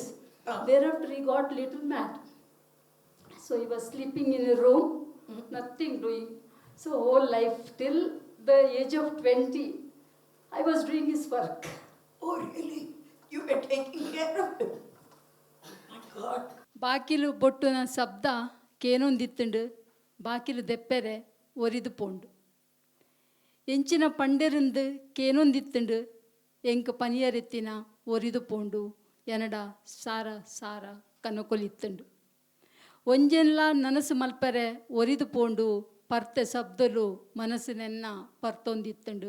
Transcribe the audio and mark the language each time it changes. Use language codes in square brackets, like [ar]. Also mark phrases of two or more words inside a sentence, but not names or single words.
[en] Thereafter, he got little mad. So he was sleeping in a room, nothing doing. So whole life, till the age of 20, I was doing his work. Oh, really? You were taking care of him? My God. [tcy] ಬಾಕಿಲು ಬೊಟ್ಟುನ ಶಬ್ದ ಕೇನೊಂದಿತ್ತುಂಡು ಬಾಕಿಲು ದೆಪ್ಪೆರೆ ಒರಿದು ಪೋಂಡು ಎಂಚಿನ ಪಂಡೆರಿಂದು ಕೇನೊಂದಿತ್ತುಂಡು ಎಂಕ್ ಪನಿಯರೆತ್ತಿನ ಒರಿದು ಪೋಂಡು ಎನಡ ಸಾರ ಸಾರ ಕನಕೊಲಿತ್ತುಂಡು ಒಂಜೆನ್ಲ ನನಸು ಮಲ್ಪರೆ ಒರಿದು ಪೋಂಡು ಪರ್ತೆ ಶಬ್ದಲು ಮನಸ್ಸಿನೆನ್ನ ಪರ್ತೊಂದಿತ್ತುಂಡು